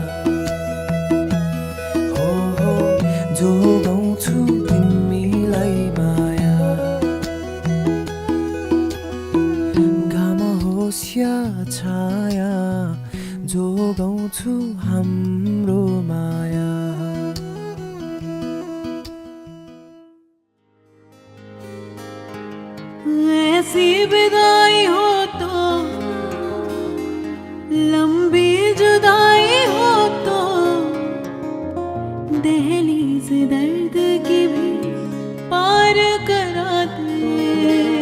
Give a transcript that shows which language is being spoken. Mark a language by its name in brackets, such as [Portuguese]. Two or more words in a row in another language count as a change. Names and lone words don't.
[Nepali] हो जोगाउँछु तिमीलाई माया। घाम होस् या छाया जोगाउँछु हाम्रो माया। [Hindi] ऐसी विदाई हो तो लंबी जुदाई हो तो दहलीज दर्द की भी पार करा दे।